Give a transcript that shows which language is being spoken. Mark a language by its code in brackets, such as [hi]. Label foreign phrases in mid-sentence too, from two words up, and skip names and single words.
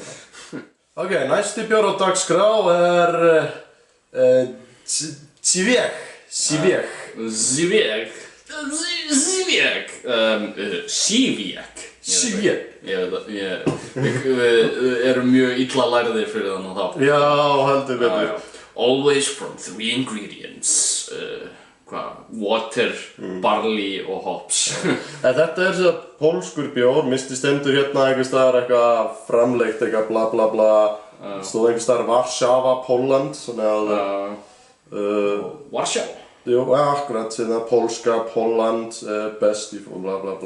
[is] Ok, næsti bjór á dagskrá er Sivjek. Við erum mjög illa lærðir fyrir þannig þátt. Já, heldur betur. [en] Always from 3 ingredients. Water, barley og hops. [is] Þetta er svo pólskur bjór, misti stendur hérna einhvers staðar eitthvað framleitt eitthvað bla bla bla. Stóð einhvers staðar Warszawa, Pólland, svona að Warszawa? Jú, akkurat, svona pólska, Pólland, best í bla bla bla.